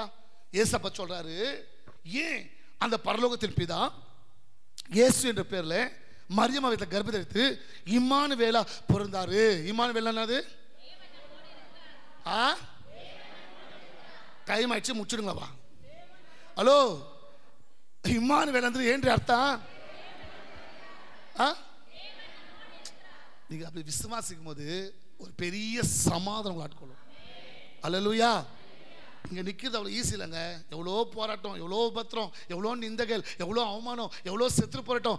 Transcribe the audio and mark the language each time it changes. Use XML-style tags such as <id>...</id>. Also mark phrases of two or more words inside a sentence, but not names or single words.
<ta>இயேசப்பா சொல்றாரு, ஏன் அந்த பரலோகத்தின் பிதா இயேசு என்ற பேர்ல மரியம் வீட்டில் கர்ப்பத்தை எடுத்து இம்மானுவேலா பிறந்தாரு. இம்மானுவேலா என்னது? டைம் ஆயிடுச்சு, முடிச்சுடுங்களா?</ta> <kn>ஹலோ, இம்மானுவேல் ಅಂದ್ರೆ ಏನ್ರಿ ಅರ್ಥ?</kn> <ta>நீங்க அப்படி விசுவாசிக்கும் போது ஒரு பெரிய சமாதானம் ஆட்கொள்ளும். அல்லேலூயா. இங்க நிக்கிறது அவ்வளவு ஈஸி இல்லைங்க. எவ்வளோ போராட்டம், எவ்வளோ உபத்திரம், எவ்வளோ நிந்தகள், எவ்வளோ அவமானம், எவ்வளோ செத்து போராட்டம்.</ta>